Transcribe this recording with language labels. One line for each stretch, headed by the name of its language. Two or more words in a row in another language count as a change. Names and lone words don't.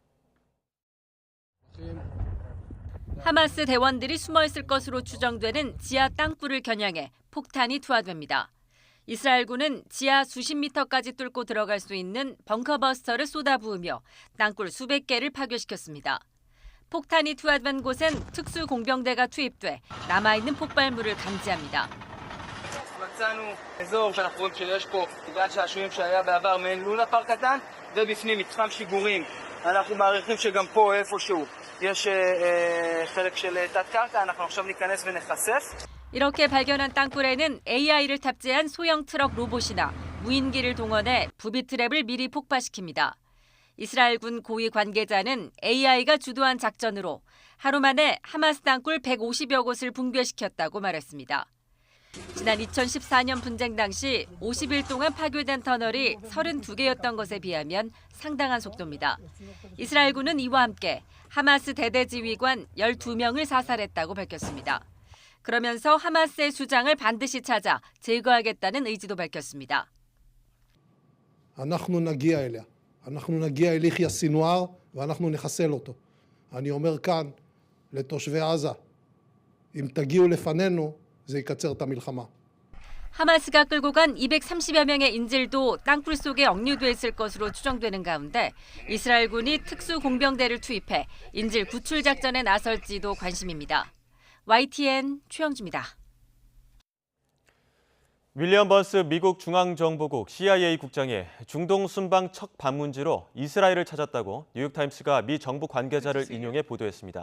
Korean: 하마스 대원들이 숨어있을 것으로 추정되는 지하 땅굴을 겨냥해 폭탄이 투하됩니다. 이스라엘군은 지하 수십 미터까지 뚫고 들어갈 수 있는 벙커버스터를 쏟아부으며 땅굴 수백 개를 파괴시켰습니다. 폭탄이 투하된 곳엔 특수 공병대가 투입돼 남아있는 폭발물을 감지합니다.
Hebrew: מצאנו אזור שאנחנו רואים שיש פה גן שעשועים שהיה בעבר מעין לונה פארק קטן ובפנים מתחם שיגורים. אנחנו מעריכים שגם פה איפשהו יש חלק של תת-קרקע. אנחנו עכשיו ניכנס ונחשף.
Korean: 이렇게 발견한 땅굴에는 AI를 탑재한 소형 트럭 로봇이나 무인기를 동원해 부비 트랩을 미리 폭파시킵니다. 이스라엘군 고위 관계자는 AI가 주도한 작전으로 하루 만에 하마스 땅굴 150여 곳을 붕괴시켰다고 말했습니다. 지난 2014년 분쟁 당시 50일 동안 파괴된 터널이 32개였던 것에 비하면 상당한 속도입니다. 이스라엘군은 이와 함께 하마스 대대지휘관 12명을 사살했다고 밝혔습니다. 그러면서 하마스의 수장을 반드시 찾아 제거하겠다는 의지도 밝혔습니다.
Hebrew: אנחנו נגיע אליה. אנחנו נגיע אל יחיא סינואר ואנחנו נחסל אותו. אני אומר כאן לתושבי עזה, אם תגיעו לפנינו זה יקצר את המלחמה.
Korean: 하마스가 끌고 간 230여 명의 인질도 땅굴 속에 억류돼 있을 것으로 추정되는 가운데 이스라엘군이 특수 공병대를 투입해 인질 구출 작전에 나설지도 관심입니다. YTN 최영주입니다. 윌리엄 번스 미국 중앙정보국 CIA 국장이 중동 순방 첫 방문지로 이스라엘을 찾았다고 뉴욕타임스가 미 정부 관계자를 인용해 보도했습니다.